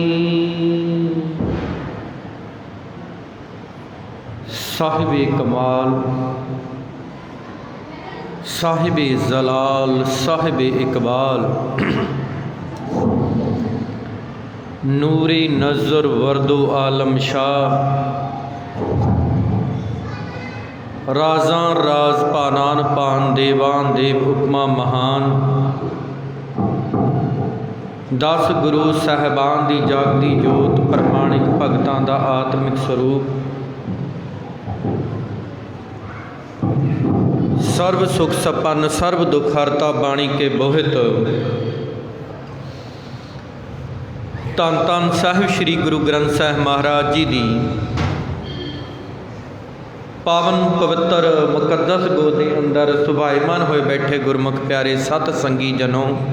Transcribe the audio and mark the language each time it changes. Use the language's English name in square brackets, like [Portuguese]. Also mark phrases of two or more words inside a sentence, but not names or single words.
[Urdu] صاحبِ کمال صاحبِ جلال صاحبِ اقبال نورِ نظر وردِ عالم شاہ. [Punjabi] ਰਾਜਾਂ ਰਾਜ ਪਾਨਾਂ ਪਾਨ ਦੇਵਾਂ ਦੇਵ ਉਪਮਾ ਮਹਾਨ। 10 ਗੁਰੂ ਸਾਹਿਬਾਨ ਦੀ ਜਾਗਦੀ ਜੋਤ ਪ੍ਰਮਾਣਿਕ ਭਗਤਾਂ ਦਾ ਆਤਮਿਕ ਸਰੂਪ। ਸਰਬ ਸੁਖ ਸੰਪੰਨ ਸਰਬ ਦੁਖ ਹਰਤਾ ਬਾਣੀ ਕੇ ਬੋਹਿਥ। ਧੰਨ ਧੰਨ ਸਾਹਿਬ ਸ੍ਰੀ ਗੁਰੂ ਗ੍ਰੰਥ ਸਾਹਿਬ ਮਹਾਰਾਜ ਜੀ ਦੀ ਪਾਵਨ ਪਵਿੱਤਰ ਮੁਕੱਦਸ ਗੋਦ ਕੇ ਅੰਦਰ ਸੁਭਾਇਮਾਨ ਹੋਏ ਬੈਠੇ ਗੁਰਮੁਖ ਪਿਆਰੇ ਸਤ ਸੰਗੀ ਜਨੋ,